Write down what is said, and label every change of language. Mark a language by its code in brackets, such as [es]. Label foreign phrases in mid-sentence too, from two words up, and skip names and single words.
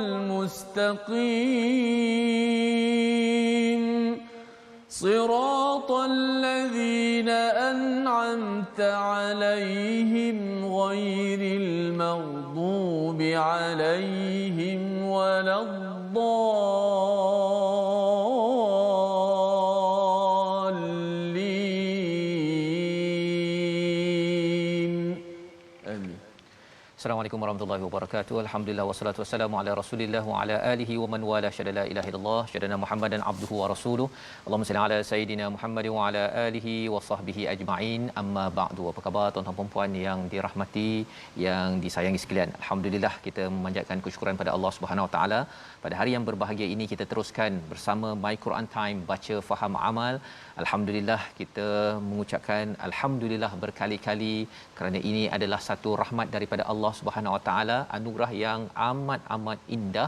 [ar] المستقيم صراط الذين أنعمت عليهم غير المغضوب عليهم ولا الضالين آمين. السلام عليكم ورحمة الله وبركاته. الحمد لله والصلاة والسلام على رسول الله وعلى آله ومن والاه أشهد أن لا إله إلا الله أشهد أن محمدا عبده ورسوله. اللهم صل على سيدنا محمد وعلى آله وصحبه أجمعين. أما بعد. [ms] Apa khabar tuan-tuan dan puan yang dirahmati, yang disayangi sekalian? Alhamdulillah kita memanjatkan kesyukuran pada Allah [ar] Subhanahu wa taala. [ms] Pada hari yang berbahagia ini kita teruskan bersama My Quran Time, baca faham amal. Alhamdulillah kita mengucapkan alhamdulillah berkali-kali kerana ini adalah satu rahmat daripada Allah [ar] Subhanahu Wa Taala, [ms] anugerah yang amat indah.